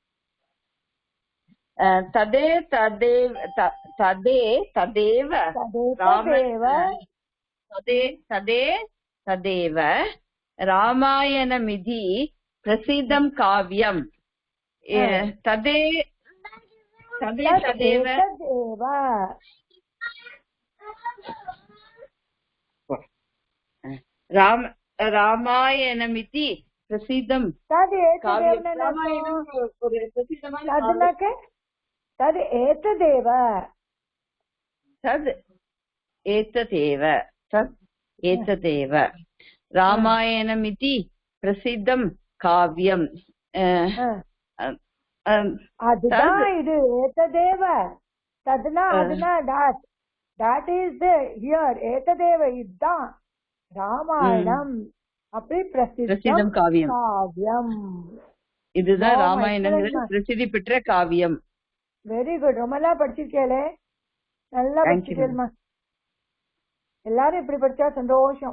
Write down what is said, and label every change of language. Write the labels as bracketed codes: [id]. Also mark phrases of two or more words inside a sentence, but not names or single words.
[sa] तदे तदेव तदेव रामायणमिति प्रसिद्धं काव्यम्. तदे तदेव रामायणमिति प्रसिद्धं काव्यम्. तद् एतदेव रामायणमिति प्रसिद्धं काव्यम्. [ta] அதுதான் இது ஏததேவ. தத்னா அதுனா [en] that is the here [ta] ஏததேவ இதுதான் ராமாயணம். அப்படி பிரசித்தம் காவியம். இதுதான் ராமாயணம் பிரசித்தி பெற்ற காவியம். [en] very good. [ta] ரொம்ப நல்லா படிச்சிருக்கேளே, நல்லா படிச்சிருக்கேள்மா. எல்லாரும் இப்படி படிச்சா சந்தோஷம்.